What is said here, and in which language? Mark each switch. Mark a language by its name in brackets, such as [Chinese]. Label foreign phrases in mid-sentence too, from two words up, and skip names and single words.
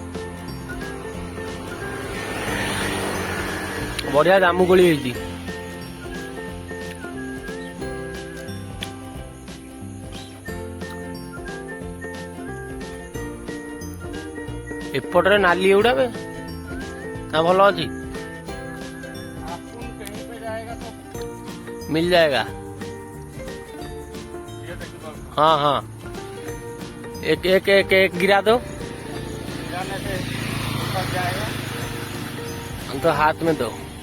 [Odia] ବଢିଆ ଜାମୁକୋଳି ହେଇଛି। ଏପଟରେ ନାଲି ଏଗୁଡା ବେ ନା ଭଲ ଅଛି? [Hindi] मिल जाएगा। हाँ हाँ एक एक एक एक गिरा दो। तो हाथ में दो।